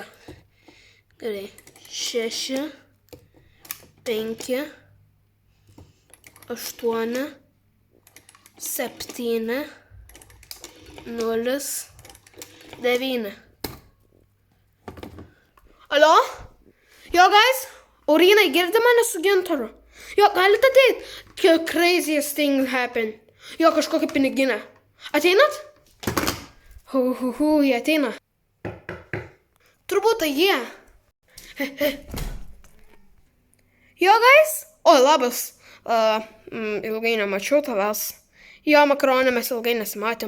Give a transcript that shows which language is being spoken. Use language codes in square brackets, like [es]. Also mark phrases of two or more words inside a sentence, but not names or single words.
[lt] Gerai. 6, 5, 8, 7, 0, 9. Alo? Jo, guys? Aurinai, girdi mane su Gintaru? Jo, galite ateit? [en] Craziest thing happen. [lt] Jo, kažkokia piniginė. Ateinat? Jie ateina. Turbūt tai jie. Jo, guys? Oi, labas. Ilgai nemačiau tavęs. Jo, makaronė, mes ilgai nesimatėm.